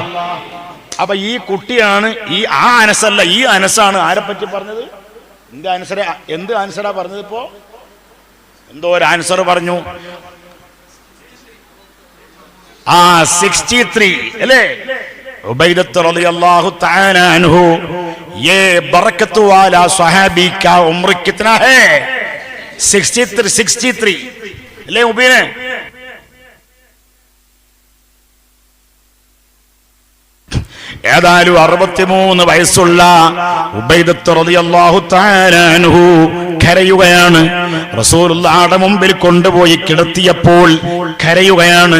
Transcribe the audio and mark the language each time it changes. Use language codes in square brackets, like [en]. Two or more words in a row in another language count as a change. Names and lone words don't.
[ml] അപ്പൊ ഈ കുട്ടിയാണ് ആ അനസല്ല, ഈ അനസാണ് ആരെ പറ്റി പറഞ്ഞത്? എന്ത് ആൻസറാ പറഞ്ഞത്? ഇപ്പോ എന്തോ ഒരു ആൻസർ പറഞ്ഞു. 63 അല്ലേ? [ar] عبيدة رضي الله تعالى عنه. [hi] ये बरकत वाला सहाबी का उम्र कितना है? [ml] 63 ले उबीने ഏതായാലും 63 വയസ്സുള്ള ഉബൈദത്ത് [ar] رضي الله تعالى عنه [ml] കരയുകയാണ്. റസൂലുള്ളാഹിയുടെ മുമ്പിൽ കൊണ്ടുപോയി കിടത്തിയപ്പോൾ കരയുകയാണ്.